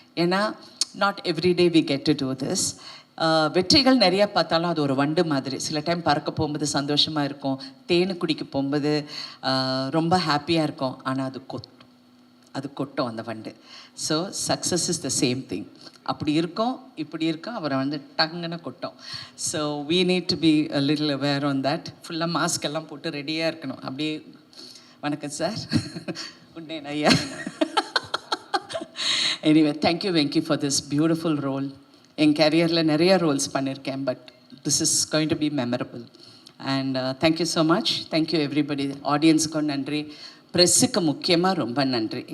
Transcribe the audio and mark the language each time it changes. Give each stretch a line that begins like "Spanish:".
Tamil: ஏன்னா
English: Not everyday we get to do this.
Tamil: வெற்றிகள் நிறையா பார்த்தாலும் அது ஒரு வண்டு மாதிரி. சில டைம் பறக்க போகும்போது சந்தோஷமாக இருக்கும், தேனு குடிக்க போகும்போது ரொம்ப ஹாப்பியாக இருக்கும், ஆனால் அது கொட்டும் அந்த வண்டு.
English: So success is the same thing.
Tamil: அப்படி இருக்கும், இப்படி இருக்கும், அவரை வந்து டங்குன்னு கொட்டும்.
English: So we need to be a little aware on that.
Tamil: ஃபுல்லாக மாஸ்க் எல்லாம் போட்டு ரெடியாக இருக்கணும். அப்படியே வணக்கம் சார், உன்னேன் ஐயா.
English: Anyway, thank you Venki for this beautiful role.
Tamil: என் கேரியரில் நிறைய ரோல்ஸ் பண்ணியிருக்கேன்,
English: But this is going to be memorable. And thank you so much. Thank you everybody.
Tamil: ஆடியன்ஸுக்கும் நன்றி, ப்ரெஸ்ஸுக்கு முக்கியமாக ரொம்ப நன்றி.